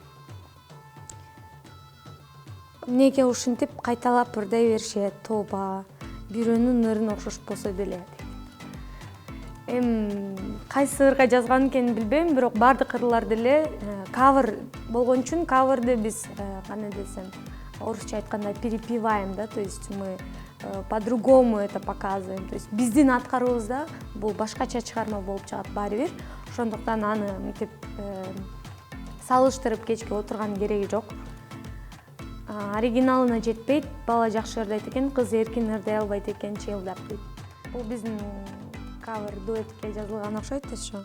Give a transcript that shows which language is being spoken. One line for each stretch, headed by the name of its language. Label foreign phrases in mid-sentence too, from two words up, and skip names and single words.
Kyrgyz: Эмнеге ушинтип кайталап ырдай беришет, тоба, бирөөнүн ырын окшошпосо деле. Кайсы ырга жазган экенин билбейм, бирок бардык ырлар деле кавер болгон үчүн каверди биз кандай десем, орусча айтканда перепеваем, да,
Russian: то есть мы по-другому это показываем. То есть
Kyrgyz: биздин аткарыбызда бул башкача чыгарма болуп чыгат баары бир. Ошондуктан аны мынтип салыштырып кечке отурган кереги жок. Оригиналына жетпейт, бала жакшы ырдайт экен, кыз эркин ырдай албайт экен, чыйылдап дейт. Бул биздин кавер дуэтке жазылган окшойт ошо.